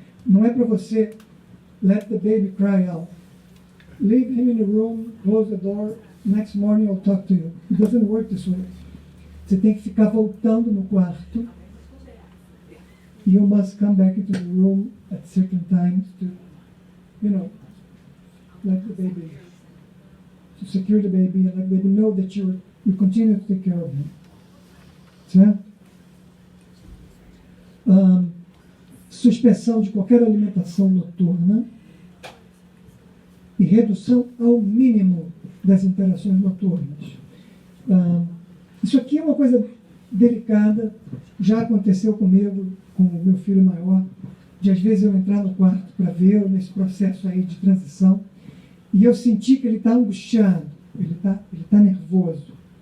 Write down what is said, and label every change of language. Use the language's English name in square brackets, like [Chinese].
[Portuguese] Não é para você [English] let the baby cry out. Leave him in the room, close the door, next morning I'll talk to you. It doesn't work this way. [Portuguese] Você tem que ficar voltando no quarto. [English] You must come back into the room at certain times to, let the baby, to secure the baby and let the baby know that you continue to take care of him. [Portuguese] Certo? Suspensão de qualquer alimentação noturna e redução ao mínimo das interações noturnas. Isso aqui é uma coisa delicada, já aconteceu comigo, com o meu filho maior, de às vezes eu entrar no quarto para ver nesse processo aí de transição, e eu senti que ele está angustiado, ele tá nervoso.